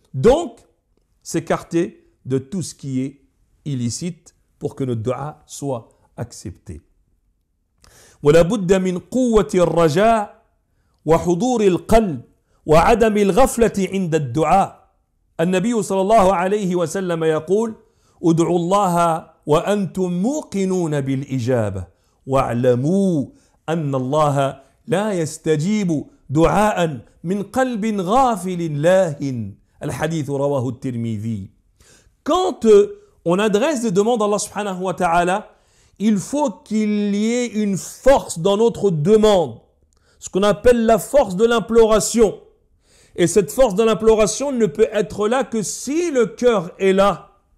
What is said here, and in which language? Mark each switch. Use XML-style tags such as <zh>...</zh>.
<fr>Donc, s'écarter de tout ce qui est illicite pour que notre dua soit accepté.</fr> <ar>ولا بد من قوة الرجاء وحضور القلب وعدم الغفلة عند الدعاء. النبي صلى الله عليه وسلم يقول ادعوا الله وأنتم موقنون بالإجابة واعلموا أن الله لا يستجيب دعاء من قلب غافل لاهٍ. الحديث رواه الترمذي.</ar> <fr>Quand on adresse des demandes à Allah subhanahu wa ta'ala, il faut qu'il y ait une force dans notre demande, ce qu'on appelle la force de l'imploration. Et cette force de l'imploration ne peut être là que si le cœur est là.</fr>